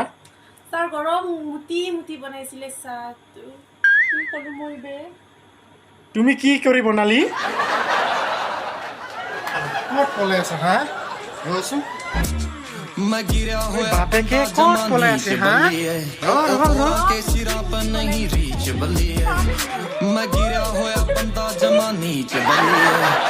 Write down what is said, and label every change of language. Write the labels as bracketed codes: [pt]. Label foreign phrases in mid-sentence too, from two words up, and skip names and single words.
[as] ছাৰ গৰম মুঠি মুঠি বনাইছিলে চাহটো কি কৰোঁ মই বে তুমি কি কৰি বনালি ক'ত পলাই আছা হা ৰচোন বাপেকে ক'ত পলাই আছে হা [pa] ਕੇ ਸਿਰਾ ਪਰ ਨਹੀਂ ਰੀਚ ਬਲੀਏ ਮੈਂ ਗਿਰਾ ਹੋਇਆ ਬੰਦਾ ਜਮਾ ਨੀਚ ਬਲੀਏ